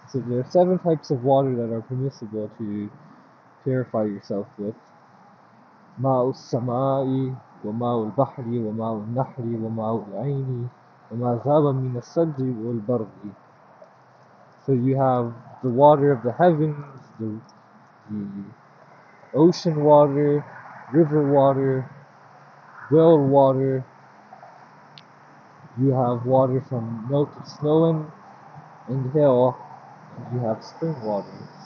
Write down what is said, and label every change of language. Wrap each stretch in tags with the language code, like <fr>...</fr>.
<en>So there are 7 types of water that are permissible to purify yourself with.</en> <ar>ماء السماء وماء البحر وماء النهر وماء العين وما ذاب من الثلج والبرد.</ar> <en>So you have the water of the heavens, the ocean water, river water, well water. You have water from melted snow and hail, and you have spring water.</en>